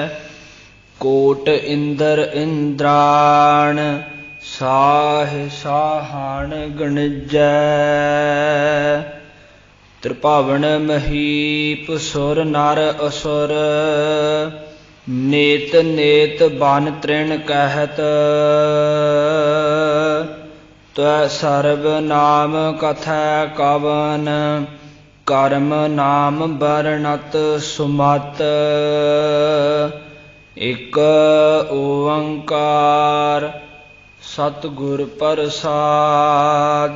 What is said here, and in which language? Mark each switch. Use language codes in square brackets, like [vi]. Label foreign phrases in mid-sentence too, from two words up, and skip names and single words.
[bra] कोट इंद्र इंद्राण, साह साहान गणजय। त्रिभुवन महीप सुर नर असुर, नेत नेत बन तृण कहत। तै सरब नाम कथै कवन करम नाम बरनत सुमत [pa] ਇਕ ਓੰਕਾਰ ਸਤਿਗੁਰ ਪ੍ਰਸਾਦ।